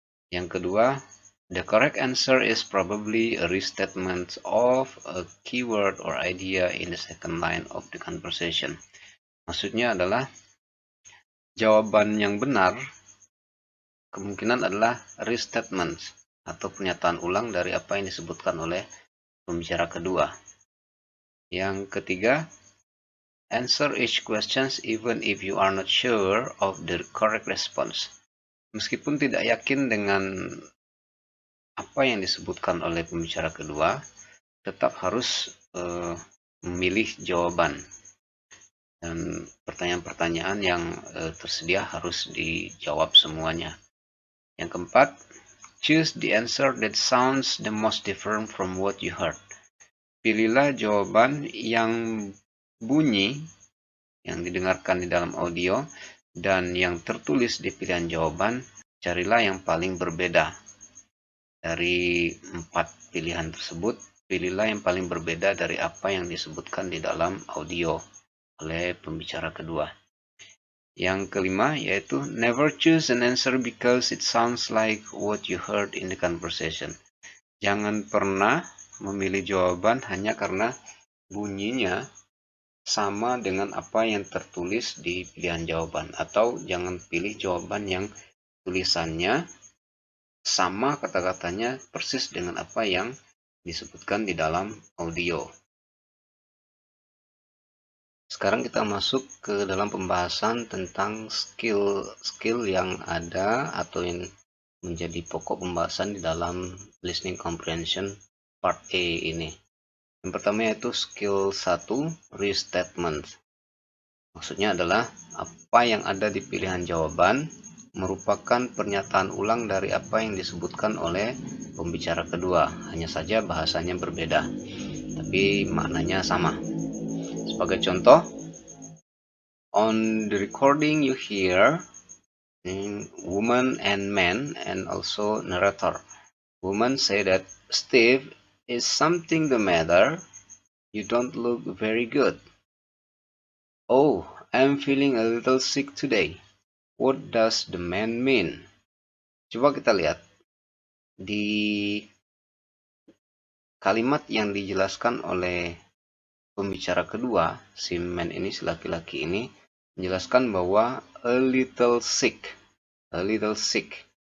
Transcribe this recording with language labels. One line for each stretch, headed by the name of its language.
Indonesian: Yang kedua,
English: the correct answer is probably a restatement of a keyword or idea in the second line of the conversation.
Indonesian: Maksudnya adalah jawaban yang benar kemungkinan adalah restatement atau pernyataan ulang dari apa yang disebutkan oleh pembicara kedua. Yang ketiga,
English: answer each question even if you are not sure of the correct response.
Indonesian: Meskipun tidak yakin dengan apa yang disebutkan oleh pembicara kedua, tetap harus memilih jawaban. Dan pertanyaan-pertanyaan yang tersedia harus dijawab semuanya. Yang keempat,
English: choose the answer that sounds the most different from what you heard.
Indonesian: Pilihlah jawaban yang bunyi yang didengarkan di dalam audio dan yang tertulis di pilihan jawaban. Carilah yang paling berbeda. Dari 4 pilihan tersebut, pilihlah yang paling berbeda dari apa yang disebutkan di dalam audio oleh pembicara kedua. Yang kelima yaitu
English: never choose an answer because it sounds like what you heard in the conversation.
Indonesian: Jangan pernah memilih jawaban hanya karena bunyinya sama dengan apa yang tertulis di pilihan jawaban, atau jangan pilih jawaban yang tulisannya sama kata-katanya persis dengan apa yang disebutkan di dalam audio. Sekarang kita masuk ke dalam pembahasan tentang skill yang ada atau yang menjadi pokok pembahasan di dalam listening comprehension part A ini. Yang pertama yaitu skill 1, restatement. Maksudnya adalah apa yang ada di pilihan jawaban merupakan pernyataan ulang dari apa yang disebutkan oleh pembicara kedua. Hanya saja bahasanya berbeda, tapi maknanya sama. Sebagai contoh,
English: on the recording you hear woman and man and also narrator. Woman say that, Steve, is something the matter? You don't look very good. Oh, I'm feeling a little sick today. What does the man mean?
Indonesian: Coba kita lihat. Di kalimat yang dijelaskan oleh pembicara kedua, si man ini, si laki-laki ini, menjelaskan bahwa
English: a little sick. A little sick.